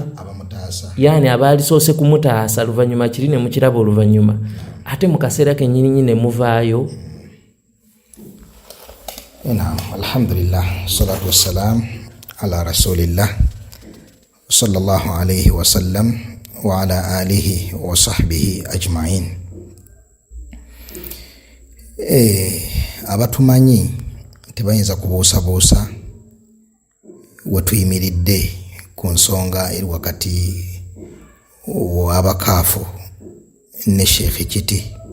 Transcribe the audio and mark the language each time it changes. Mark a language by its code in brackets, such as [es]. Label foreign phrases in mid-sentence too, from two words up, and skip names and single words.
[lg] abamutaasa, yani abaali soose kumutaasa luvannyuma kiri ne mukiraba oluvannyuma, ate mu kaseera kennyini ne muvaayo. Naam, [ar] الحمد لله، الصلاة والسلام على رسول الله صلى الله عليه وسلم وعلى آله وصحبه أجمعين. [lg] Abatumanyi tebayinza kubuusabuusa wetuyimiridde ku nsonga eri wakati w'abakaafu ne Sheikh Kiti.